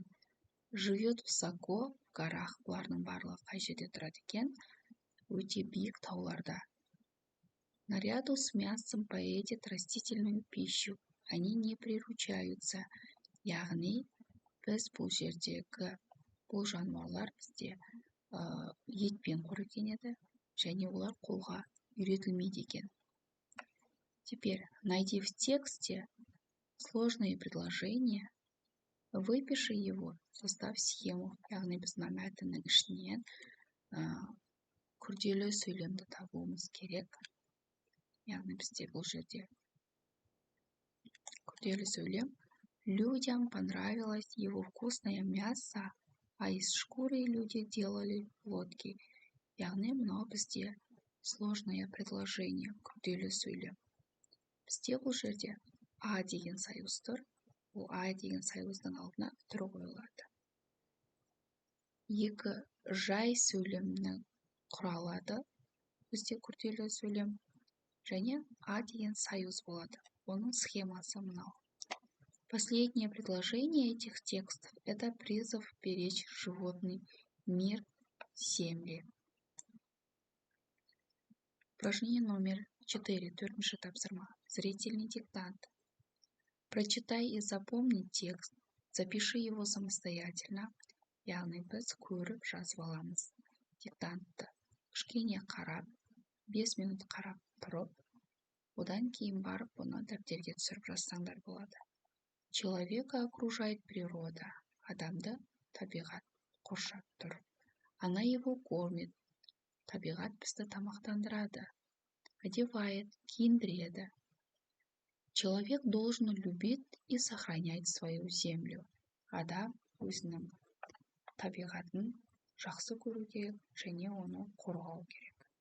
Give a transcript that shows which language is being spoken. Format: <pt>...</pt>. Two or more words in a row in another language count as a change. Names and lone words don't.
<ru>Живет высоко в горах,</ru> <kk>бұлардың барлығы қай жерде тұрады екен? Өте биік тауларда.</kk> <ru>Наряду с мясом поедят растительную пищу. Они не приручаются.</ru> <kk>Яғни біз бұл жердегі бұл жануарлар бізде етпен қоректенеді еді, және олар қолға үйретілмейді екен.</kk> <ru>Теперь найди в тексте сложные предложения, выпиши его, составь схему.</ru> <kk>Яғни біз мына мәтіннің ішінен күрделі сөйлемді табуымыз керек. Яғни бізде бұл жерде күрделі сөйлем.</kk> <ru>Людям понравилось его вкусное мясо, а из шкуры люди делали лодки.</ru> <kk>Яғни мынау бізде</kk> <ru>сложное предложение,</ru> <kk>күрделі сөйлем. Бізде бұл жерде а деген союз тұр. Ол а деген союздың алдына тұр қойылады. Екі жай сөйлемнің құралады. Бізде күрделі сөйлем. Және а деген союз болады. Оның схемасы мынау.</kk> <ru>Последнее предложение этих текстов – это призыв беречь животный мир земли. Упражнение номер 4.</ru> <kk>Төртінші тапсырма.</kk> <ru>Зрительный диктант. Прочитай и запомни текст. Запиши его самостоятельно.</ru> <kk>Яғни біз көріп жазып аламыз. Диктантты. Кішкене қарап, 5 минут қарап тұрып, одан кейін барып бұны дәптерге түсіріп жазсаңдар болады.</kk> <ru>Человека окружает природа.</ru> <kk>Адамды табиғат қоршап тұр.</kk> <ru>Она его кормит.</ru> <kk>Табиғат бізді тамақтандырады.</kk> <ru>Одевает, киіндіреді. Человек должен любить и сохранять свою землю.</ru> <kk>Адам өзінің табиғатын жақсы көру керек және оны қорғау керек.</kk>